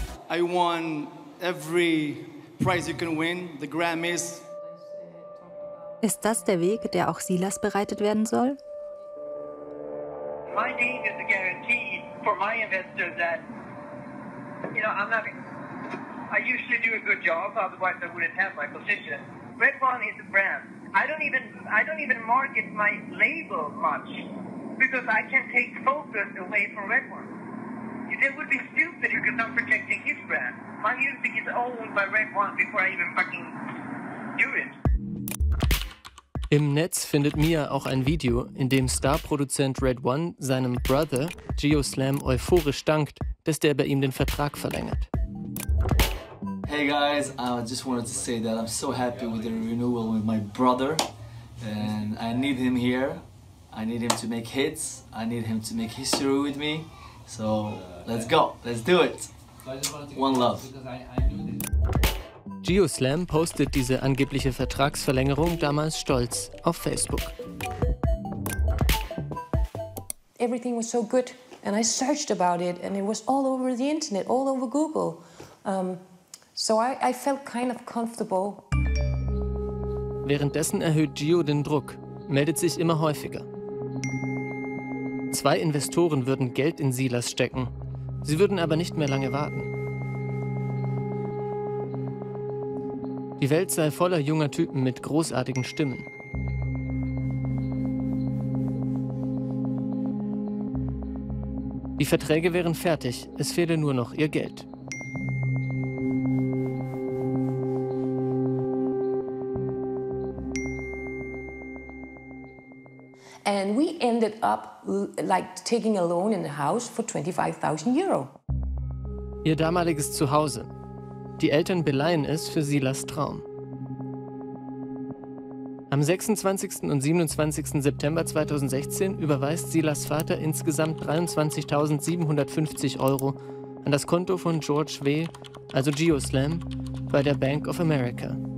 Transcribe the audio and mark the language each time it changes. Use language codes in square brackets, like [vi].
[en] I won every prize you can win, the Grammys. [de] Ist das der Weg, der auch Silas bereitet werden soll? [en] My name is a guarantee for my investors that, I usually do a good job, otherwise I wouldn't have my position. Red One is a brand. I don't even market my label much because I can take focus away from Red One. It would be stupid if you're not protecting his brand. My music is owned by Red One before I even fucking do it. [de] Im Netz findet Mia auch ein Video, in dem Star-Produzent Red One seinem Brother Geoslam euphorisch dankt, dass der bei ihm den Vertrag verlängert. [en] Hey guys, I just wanted to say that I'm so happy with the renewal with my brother, and I need him here. I need him to make hits. I need him to make history with me. So let's go, let's do it. One love. [de] Geoslam postet diese angebliche Vertragsverlängerung damals stolz auf Facebook. [en] Everything was so good, and I searched about it, and it was all over the internet, all over Google. So I felt kind of comfortable. [de] Währenddessen erhöht Gio den Druck, meldet sich immer häufiger. 2 Investoren würden Geld in Silas stecken. Sie würden aber nicht mehr lange warten. Die Welt sei voller junger Typen mit großartigen Stimmen. Die Verträge wären fertig, es fehle nur noch ihr Geld. [en] And we ended up taking a loan in the house for 25,000 Euro. [de] Ihr damaliges Zuhause. Die Eltern beleihen es für Silas Traum. Am 26. und 27. September 2016 überweist Silas Vater insgesamt 23.750 Euro an das Konto von George W., also Geoslam, bei der Bank of America.